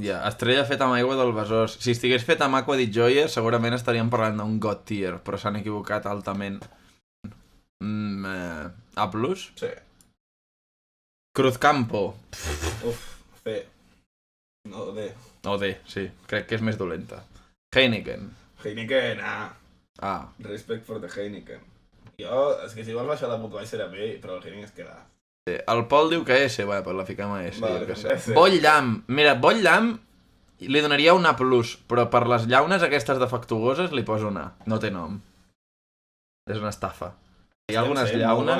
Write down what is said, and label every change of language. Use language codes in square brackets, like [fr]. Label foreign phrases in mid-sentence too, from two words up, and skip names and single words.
[ca] Ja, Estrella feta amb aigua del Besòs. Si estigués feta amb Aqua di Gioia, segurament estaríem parlant d'un [en] God tier, [ca] però s'han equivocat altament. A+? Sí. Cruzcampo. C. No, D. O D, sí. Crec que és més dolenta. Heineken. Heineken, A. [en] Respect for the Heineken. [ca] Jo, és que si vols baixar la Budweiser a B, però el Heineken es queda. El Pol diu que S, pues la fiquem a S. Vale, S. Boll llamp. Mira, Boll llamp li donaria una A+, però per les llaunes aquestes defectuoses li poso una A. No té nom. És una estafa. Hi ha algunes llaunes...